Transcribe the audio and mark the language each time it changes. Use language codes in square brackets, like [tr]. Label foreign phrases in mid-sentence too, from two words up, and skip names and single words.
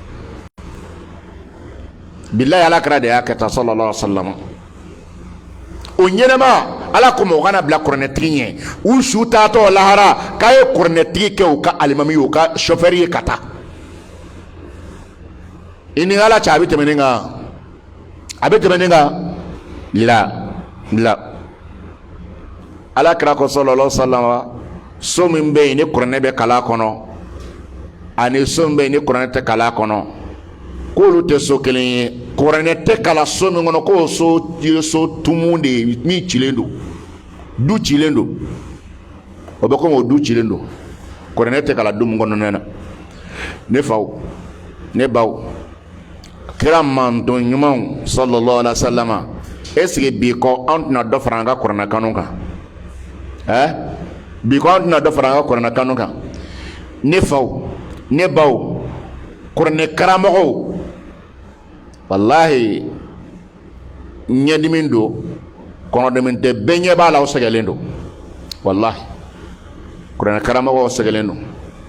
[bm] bilayi alakira de y'a kɛ tan [ar] صلى الله عليه وسلم [bm] o ɲɛnama ala ko mɔgɔ kana bila kuranɛtigi ɲɛ u su taatɔ lahara k'a ye kuranɛtigi kɛ u ka alimami ye u ka chauffeur ye ka taa i ni ala cɛ a bɛ tɛmɛ nin kan a bɛ tɛmɛ nin kan la alakira ko [ar] صلى الله عليه وسلم [bm] so min bɛ yen ni kuranɛ bɛ kala kɔnɔ ani so min bɛ yen ni kuranɛ tɛ kala kɔnɔ k'olu tɛ so kelen ye kuranɛ tɛ kala so min kɔnɔ k'o so ye so tumu de ye min cilen don du cilen don o bɛ komi o du cilen don kuranɛ tɛ kala du min kɔnɔna na ne faw ne baw kira manton ɲumanw [ar] صلى الله عليه وسلم [fr] est-ce que [bm] bi ko an tɛna dɔ fara an ka kuranɛ kanu kan bi ko an tɛna dɔ fara an ka kuranɛ kanu kan ne faw ne baw kuranɛ karamɔgɔw wallahi ɲɛdimi don kɔnɔdimi tɛ bɛɛ ɲɛ b'a la aw sɛgɛlen don wallahi kuranɛ karamɔgɔw sɛgɛlen don